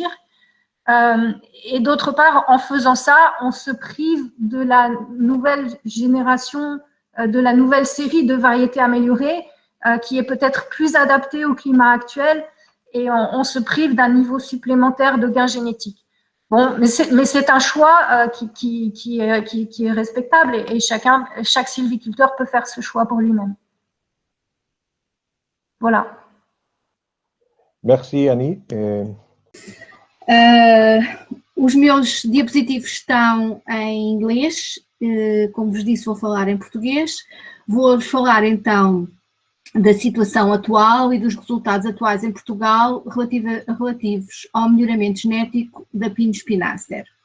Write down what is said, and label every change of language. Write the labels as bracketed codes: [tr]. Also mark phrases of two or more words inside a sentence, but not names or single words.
[fr] Et d'autre part, en faisant ça, on se prive de la nouvelle génération, de la nouvelle série de variétés améliorées qui est peut-être plus adaptée au climat actuel et on se prive d'un niveau supplémentaire de gains génétiques. Bon, mais c'est un choix qui est respectable et chaque sylviculteur peut faire ce choix pour lui-même. Voilà. Merci, Annie. [pt] Os meus diapositivos estão em inglês, como vos disse, vou falar em português. Vou falar então da situação atual e dos resultados atuais em Portugal relativos ao melhoramento genético da Pinus pinaster.